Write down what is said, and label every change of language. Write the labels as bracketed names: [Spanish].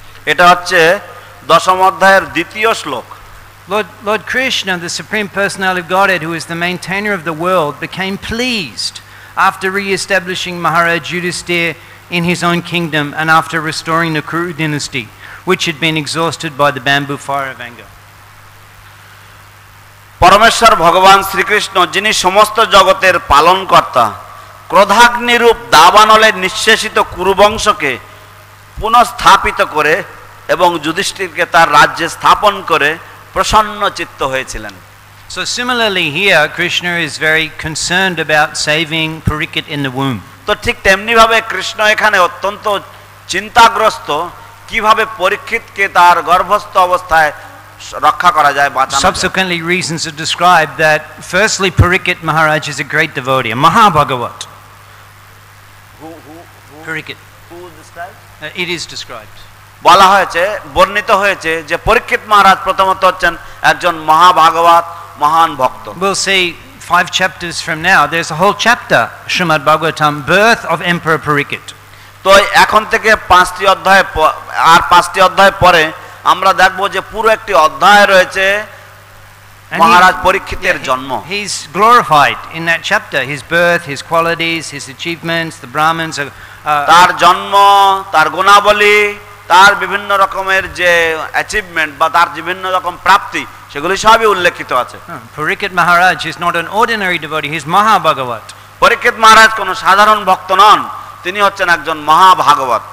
[Bangla] এটা হচ্ছে দশম অধ্যায়ের দ্বিতীয় শ্লোক। [English] Lord Krishna, the Supreme Personality of Godhead, who is the maintainer of the world, became pleased after re-establishing Maharaj Yudhisthira in his own kingdom and after restoring the Kuru dynasty, which had been exhausted by the bamboo fire of anger. [Bangla] পরমেশ্বর ভগবান শ্রীকৃষ্ণ, যিনি সমস্ত জগতের পালনকর্তা, ক্রোধাগ্নিরূপ দাবানলে নিঃশেষিত কুরুবংশকে পুনঃস্থাপিত করে এবং যুধিষ্ঠিরকে তার রাজ্যে স্থাপন করে প্রসন্ন চিত্ত হয়েছিলেন। [English] So similarly here, Krishna is very concerned about saving Parikshit in the womb. [Bangla] তো ঠিক তেমনি ভাবে কৃষ্ণ এখানে অত্যন্ত চিন্তাগ্রস্ত কিভাবে পরীক্ষিতকে তার গর্ভস্থ অবস্থায় রক্ষা করা যায়, বাঁচানো যায়। [English] Subsequently reasons are described that firstly Parikshit Maharaj is a great devotee, a Mahabhagavat. Who Parikshit. Who described? It is described. [Bangla] বলা হয়েছে, বর্ণিত হয়েছে যে পরীক্ষিত মহারাজ প্রথমত হচ্ছেন একজন মহাভাগবত, মহান ভক্ত। [English] We'll see 5 chapters from now, there's a whole chapter, Srimad Bhagavatam, birth of Emperor Parikshit. [Bangla] তো তো এখন থেকে 5টি অধ্যায় আর 5টি অধ্যায় পরে আমরা দেখব যে পুরো একটি অধ্যায় রয়েছে মহারাজ পরীক্ষিতের জন্ম। [English] He's glorified in that chapter, his birth, his qualities, his achievements, the Brahmins [Bangla] তার জন্ম, তার গুণাবলী, তার বিভিন্ন রকমের যে অ্যাচিভমেন্ট বা তার বিভিন্ন রকম প্রাপ্তি সেগুলি সবই উল্লেখিত আছে। [English] Parikshit Maharaj is not an ordinary devotee, he's Mahabhagavat. [Bangla] পরীক্ষিত মহারাজ কোনো সাধারণ ভক্ত নন, তিনি হচ্ছেন একজন মহাভাগবত।